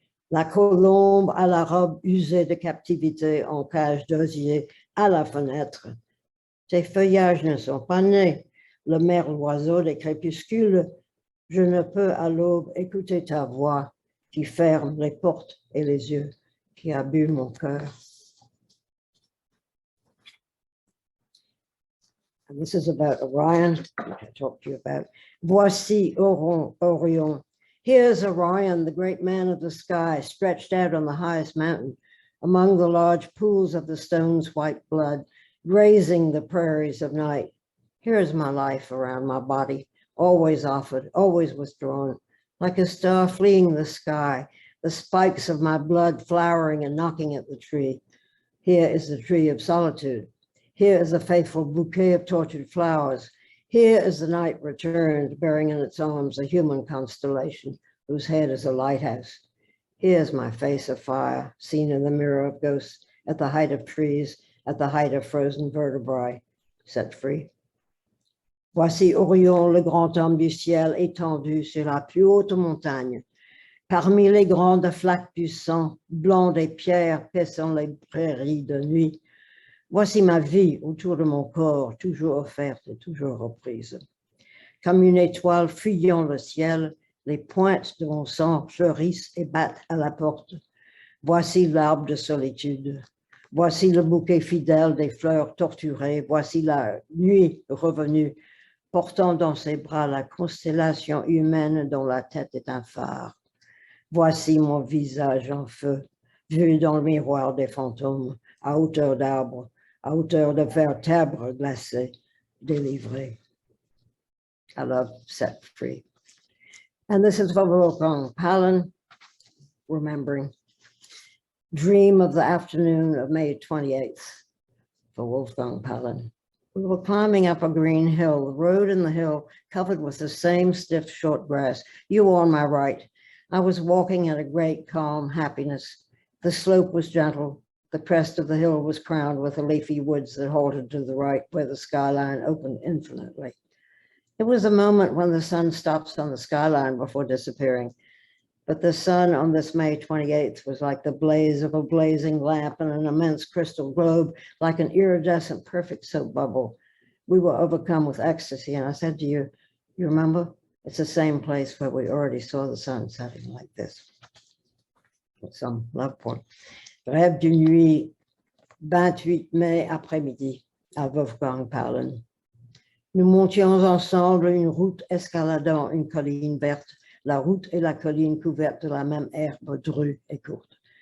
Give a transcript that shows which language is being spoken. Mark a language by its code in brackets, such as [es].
[fr] La colombe à la robe usée de captivité en cage d'osier à la fenêtre. Tes feuillages ne sont pas nés, le merle oiseau des crépuscules. Je ne peux à l'aube écouter ta voix qui ferme les portes et les yeux, qui a bu mon cœur. [en] And this is about Orion, which I talked to you about. [fr] Voici Orion. [en] Here's Orion, the great man of the sky, stretched out on the highest mountain, among the large pools of the stone's white blood, grazing the prairies of night. Here is my life around my body, always offered, always withdrawn, like a star fleeing the sky, the spikes of my blood flowering and knocking at the tree. Here is the tree of solitude. Here is a faithful bouquet of tortured flowers. Here is the night returned, bearing in its arms a human constellation whose head is a lighthouse. Here is my face of fire, seen in the mirror of ghosts, at the height of trees, at the height of frozen vertebrae, set free. [fr] Voici Orion, le grand homme du ciel, étendu sur la plus haute montagne. Parmi les grandes flaques du sang, blanc des pierres, paissant les prairies de nuit. Voici ma vie autour de mon corps, toujours offerte et toujours reprise. Comme une étoile fuyant le ciel, les pointes de mon sang fleurissent et battent à la porte. Voici l'arbre de solitude. Voici le bouquet fidèle des fleurs torturées. Voici la nuit revenue, portant dans ses bras la constellation humaine dont la tête est un phare. Voici mon visage en feu, vu dans le miroir des fantômes, à hauteur d'arbre, à hauteur de vertèbres glacées, délivrées. [en] I love set free. And this is for Wolfgang Paalen, remembering. Dream of the afternoon of May 28th, for Wolfgang Paalen. We were climbing up a green hill, the road in the hill covered with the same stiff short grass. You were on my right. I was walking at a great calm happiness. The slope was gentle. The crest of the hill was crowned with the leafy woods that halted to the right, where the skyline opened infinitely. It was a moment when the sun stops on the skyline before disappearing. But the sun on this May 28th was like the blaze of a blazing lamp in an immense crystal globe, like an iridescent perfect soap bubble. We were overcome with ecstasy, and I said to you, you remember? It's the same place where we already saw the sun setting like this. With some love poem. [fr] Rêve d'une nuit, 28 mai après-midi, à Wolfgang Paalen. Nous montions ensemble une route escaladant une colline verte, la route et la colline couvertes de la même herbe drue et courte.